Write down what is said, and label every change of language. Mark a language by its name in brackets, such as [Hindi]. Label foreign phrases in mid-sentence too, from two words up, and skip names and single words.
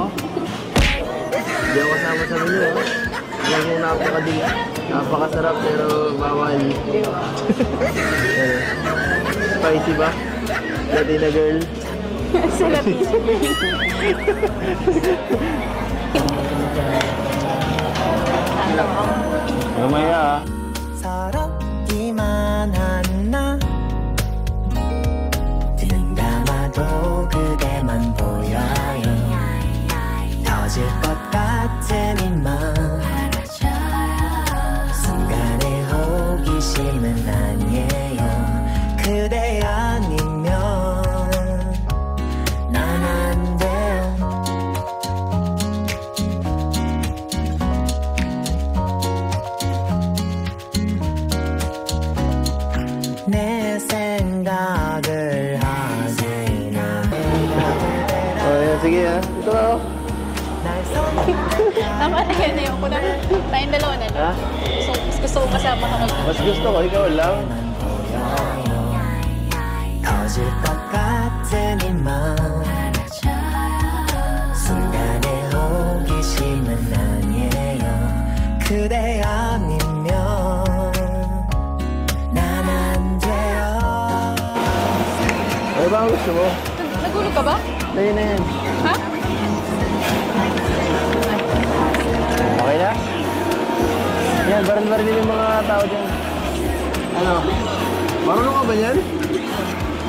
[Filipino] Hindi ako kasama sa menu, ha? Alam mo napakasarap pero bawal. Spicy ba? [English] Latina girl? [Filipino] Sa [English] Latina girl. [Filipino] Mamaya, ha? [Korean] 서럽기만 한나 눈 감아도 그대만 보여요 터질 것 같은 이맘 순간의 호기심은 아니에요 그대 아니면 난 안 돼요 내 생각을 하지나 [Filipino] Sige, ha? Ito ako. Tama na yan eh. Ako na. Tayong dalawa na lang. Ha? Gusto ko kasama ka mag- Mas gusto ko, ikaw lang. [Korean] 터질 것 같은 이맘 순간의 호기심은 아니에요 그대 아니면 난 안 돼요 [Filipino] Ano ba ang gusto mo? Nagulog ka ba? Tayo na yan. Ha? Okay na? Yan, baril-baril yung mga tao dyan. Ano? Marunong ka ba yan? Ha?